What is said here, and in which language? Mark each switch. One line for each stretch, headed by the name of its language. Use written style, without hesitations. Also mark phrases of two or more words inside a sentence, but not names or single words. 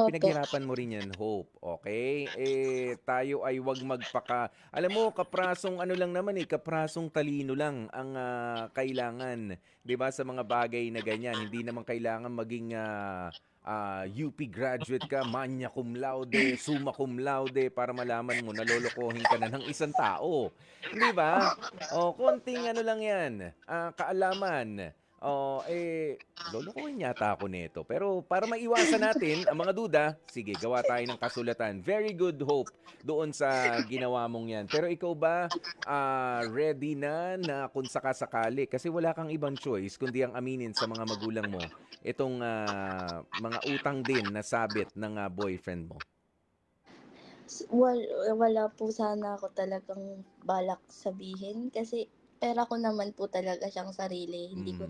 Filipino: opo, Pinaghirapan mo rin 'yan, Hope. Okay? Tayo ay 'wag alam mo, kaprasong ano lang naman kaprasong talino lang ang kailangan, 'di ba, sa mga bagay na ganyan. Hindi naman kailangan maging UP graduate ka,
Latin: magna cum laude, summa cum laude
Filipino: para malaman mo na lolokohin ka na ng isang tao. 'Di ba? Konting ano lang 'yan, kaalaman. Lolokohin yata ako nito. Pero para maiwasan natin ang mga duda, sige, gawa tayo ng kasulatan.
English: Very good, Hope,
Filipino: doon sa ginawa mong 'yan. Pero ikaw ba, ready na kung sakasakali, kasi wala kang ibang choice kundi ang aminin sa mga magulang mo itong mga utang din na sabit ng boyfriend mo? Wala po sana ako talagang balak sabihin kasi pera ko naman po talaga siyang sarili, hindi ko